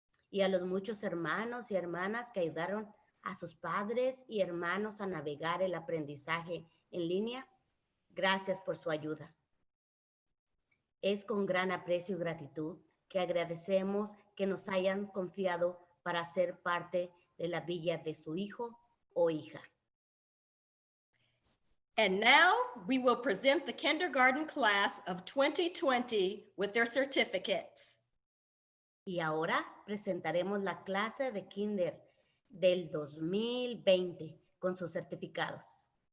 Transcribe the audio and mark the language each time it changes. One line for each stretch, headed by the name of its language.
Spanish: Y a los muchos hermanos y hermanas que ayudaron a sus padres y hermanos a navegar el aprendizaje en línea, gracias por su ayuda. Es con gran aprecio y gratitud que agradecemos que nos hayan confiado para ser parte de la villa de su hijo o hija.
English: And now we will present the kindergarten class of 2020 with their certificates.
Spanish: Y ahora presentaremos la clase de kinder del 2020 con sus certificados.